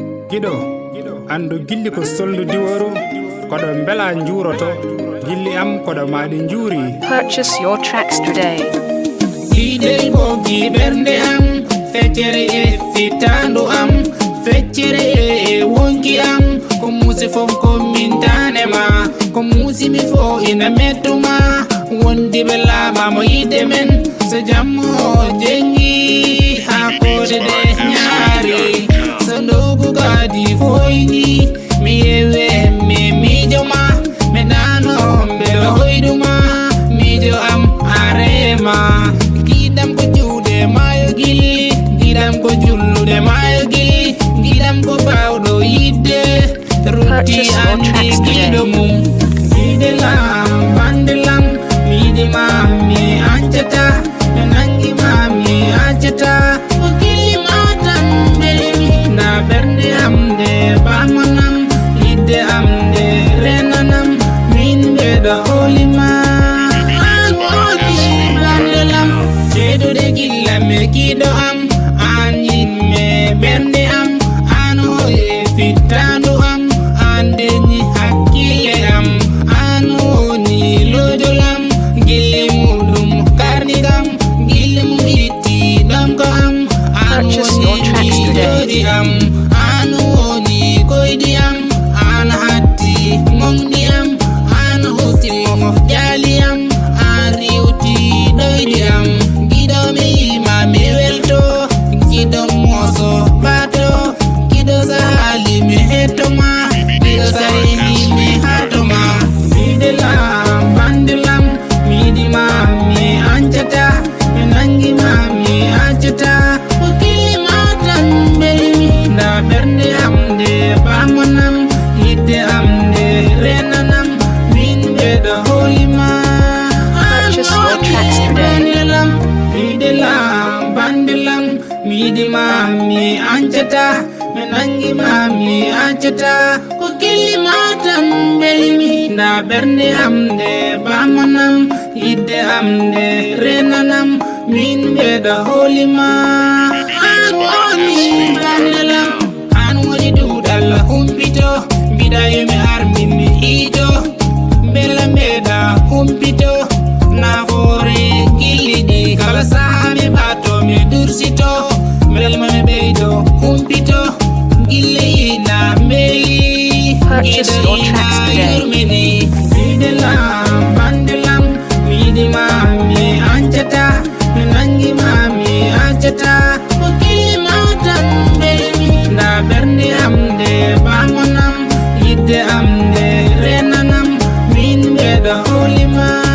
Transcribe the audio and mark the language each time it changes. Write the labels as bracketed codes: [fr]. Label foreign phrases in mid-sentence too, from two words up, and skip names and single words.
[ff] Giɗo, andu gilli ko soldu diwaru, koɗo mbela njuroto, gilli am koɗo maɗi njuri. [en] Purchase your tracks today. [ff] Giɗel bogi ɓernde am, feccere e fitandu am, feccere e wonki am, ko musi fof ko min tanema, ko musi mi fo ina mettuma, wondi ɓe laama mo yide men, so jammo o jengi, ha kode de nyaari, so ndogu gadi foyni, mi yewe mi mijo ma, me nano mbe hoyduma, mijo am arema, gidam ko juude mayo gilli, gidam ko jullude mayo gilli, gidam ko bawɗo yidde, rutti [en] Purchase your [ff] andi [en] tracks today. [ff] giɗo mum. Giɗe lam, bande lam, mi yiɗi ma, mi ancata, mi nangi ma, mi ancata. O gilli ma tan belmi. Nda bernde am nde bamanam, yidde am nde renanam, min mbeɗa holi ma. An woni bande lam, cedude gilla me giɗo am, an yinme bernde am, an hoye fittandu am, an deñi hakkille am, an woni lojol am, gille muɗum karnigam, gille mum itti ɗonko am, [en] an Purchase your woni tracks today. [ff] mijoji am, an woni koydi am, an hatti mawni am, an hosti mof jali am, an riwti ɗoydi am. Giɗo mi yima mi welto, giɗo moso bato, giɗo sahali mi hetto ma, giɗo sahi mi hato ma. Giɗe lam, bande lam, mi yiɗi ma, mi ancata, mi nangi ma, mi ancata. O gilli ma tan belmi. Nda bernde am nde bamanam, yidde am nde renanam, min mbeɗa holi ma. [en] An Purchase your woni tracks today. [ff] bande lam, yiɗe lam, bande lam, mi yiɗi ma, mi ancata, mi nangi ma, mi ancata. O gilli ma tan belmi. Nda bernde am nde bamanam, yidde am nde renanam, min mbeɗa holi ma. An woni bande lam, an woni duɗal humpito, mbiɗa yo mi armi mi ito, mbela mbeɗa humpito, nafoore gilli ɗi, kala saha mi ɓato mi dursito, mbelma mi ɓeydo humpito, gille ina mbeli, Purchase giɗo your ina [en] tracks today. [ff] yurmini. Giɗe lam, bande lam, mi yiɗi ma, mi ancata, mi nangi ma, mi ancata. O gilli ma tan belmi. Nda bernde am nde bamanam, yidde am nde renanam, min mbeɗa holi ma.